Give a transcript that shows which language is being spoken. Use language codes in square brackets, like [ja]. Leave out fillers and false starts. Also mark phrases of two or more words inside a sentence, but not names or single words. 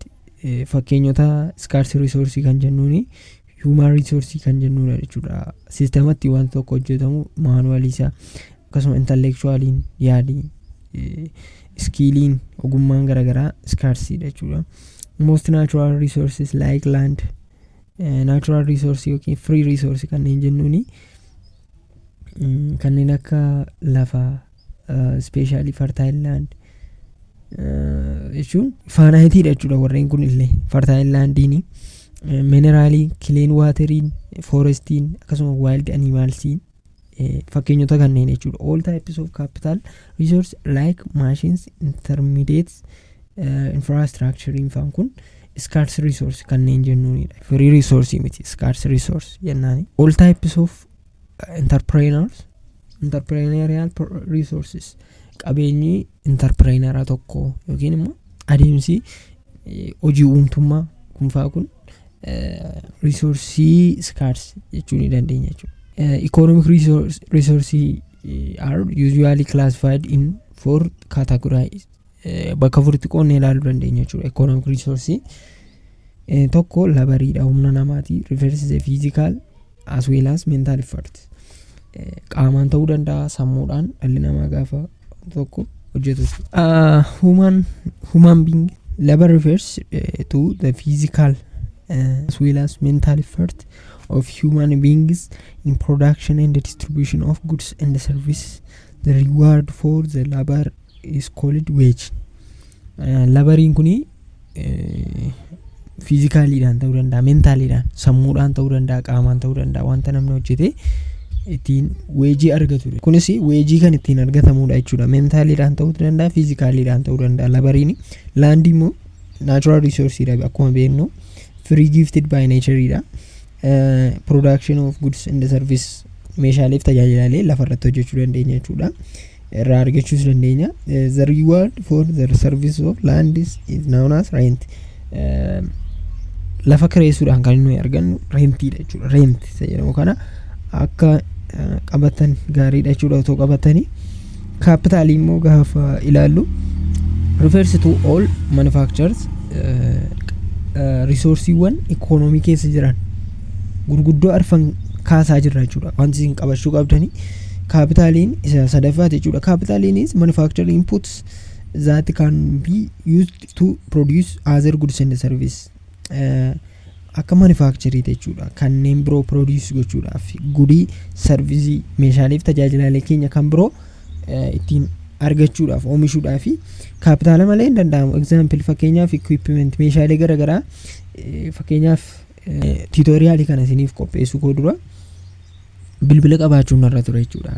[om] Fakkeenyota [en] scarce resource [om] kan jennuuni [en] human resource [om] kan jennuudha jechuudha. Systematti waan tokko hojjetamu manual isa akkasuma intellectualiin yaadiin skilliin ogummaan garagaraa scarce jechuudha. [en] Most natural resources like land, natural resource yookiin free resource [om] kanneen jennuuni kanneen akka lafa [en] especially fertile land [om] jechuun [en] finite jechuudha. [om] Warreen kun illee [en] fertile landini [om] mineraalii, [en] clean wateriin, [om] forestiin akkasuma [en] wild animalsiin [om] fakkeenyota kanneen jechuudha. [en] All types of capital resource like machines, intermediates, infrastructure [om] infaan kun [en] scarce resource [om] kanneen jennuunidha. [en] Free resource [om] miti [en] scarce resource [om] jennaani. [en] All types of entrepreneurial resources [om] qabeenyi entrepreneuraa tokko yookiin immoo adeemsi hojii uumtummaa kunfaa kun [en] resource scarce [om] jechuu ni dandeenya jechuudha. [en] Economic resources are usually classified in four categories. [om] Bakka afuritti qoonnee ilaaluu dandeenya jechuudha. Economic resource tokko labariidha, humna namaati, [en] refers the physical as well as mental effort. [om] Qaamaan ta'uu danda'a, sammuudhaan dhalli namaa gaafa tokko hojjetu. [en] Human being labor refers to the physical as well as mental effort of human beings in production and the distribution of goods and services. The reward for the labor is called wage. [om] Labariin kuni physicalidhaan ta'uu danda'a, mentalidhaan, sammuudhaan ta'uu danda'a, qaamaan ta'uu danda'a. Wanta namni hojjete ittiin wage argatu. Kunis wage kan ittiin argatamuudha jechuudha. Mentalidhaan ta'uu danda'a, physicalidhaan ta'uu danda'a. Labariin land immoo [en] natural resource [om] dha akkuma beeknu, [en] free gifted by nature dha. Production of goods and service [om] meeshaalee fi tajaajilaalee lafarratti hojjechuu dandeenya jechuudha. Irraa argachuus dandeenya. [en] The reward for the service of land is known as rent. [om] Lafa kireessuudhaan kan nuyi argannu rentiidha jechuudha. Rent jedhamu kana akka qabatan gaariidha jechuudha. Otoo qabatanii capital immoo gaafa ilaallu [en] refers to all manufacturers resourceewwan [om] economy keessa jiran gurguddoo arfan kaasaa jirra jechuudha. Wanti isin qabachuu qabdanii capitaliin isa sadaffaati jechuudha. [en] Capitaliin is manufacturing inputs that can be used to produce other goods and service. [om] Akka manufacturing jechuudha. Kanneen biroo produce gochuudhaaf [en] goodii service [om] meeshaalee fi tajaajilaalee keenya kan biroo ittiin argachuudhaaf oomishuudhaaf capitala malee hin danda'amu. Example fakkeenyaaf equipment meeshaalee garagaraa fakkeenyaaf tutorial kana isiniif qopheessuu koo dura bilbila qabaachuun irra ture jechuudha.